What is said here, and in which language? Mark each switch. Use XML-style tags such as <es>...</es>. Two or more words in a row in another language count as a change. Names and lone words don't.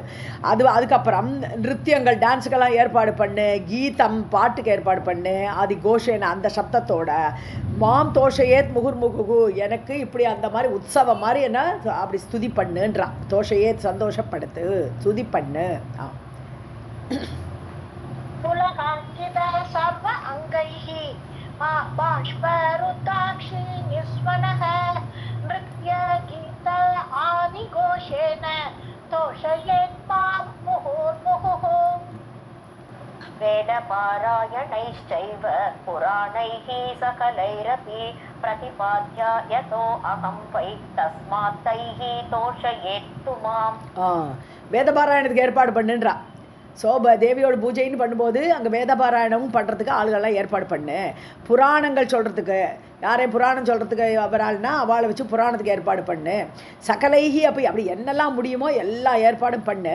<ta>அதுக்கப்புறம் நிருத்தியங்கள், டான்ஸுக்கெல்லாம் ஏற்பாடு பண்ணு, கீதம் பாட்டுக்கு ஏற்பாடு பண்ணு,</ta> <sa>आदि घोषेण</sa> <ta>அந்த சப்தத்தோட.</ta> <sa>माम् तोषयेत् मुहुर्मुहुः,</sa> <ta>எனக்கு இப்படி அந்த மாதிரி உற்சவம் மாதிரி என்ன அப்படி ஸ்துதி பண்ணுன்றா. தோஷையேத் சந்தோஷப்படுத்து, ஸ்துதி பண்ணு.</ta> <sa>पुलकाङ्कित सर्व अङ्गैः बाष्परुद्धाक्षि निस्वनः नृत्यगीत आदिघोषेण तोषयेत् मां मुहुर्मुहुः. वेदपारायणैश्चैव पुराणैः सकलैरपि प्रतिपाद्य यतो अहं वै तस्मात् तैः तोषयेत्तु माम्.</sa> <ta>வேதபாராயணத்துக்கு ஏற்பாடு பண்ணுன்றா. ஸோ தேவியோட பூஜைன்னு பண்ணும்போது அங்கே வேத பாராயணமும் பண்ணுறதுக்கு ஆளுகள்லாம் ஏற்பாடு பண்ணு. புராணங்கள் சொல்கிறதுக்கு யாரையும் புராணம் சொல்கிறதுக்கு வராள்னா அவளை வச்சு புராணத்துக்கு ஏற்பாடு பண்ணு. சகலைகி அப்படி என்னெல்லாம் முடியுமோ எல்லா ஏற்பாடும் பண்ணு.</ta>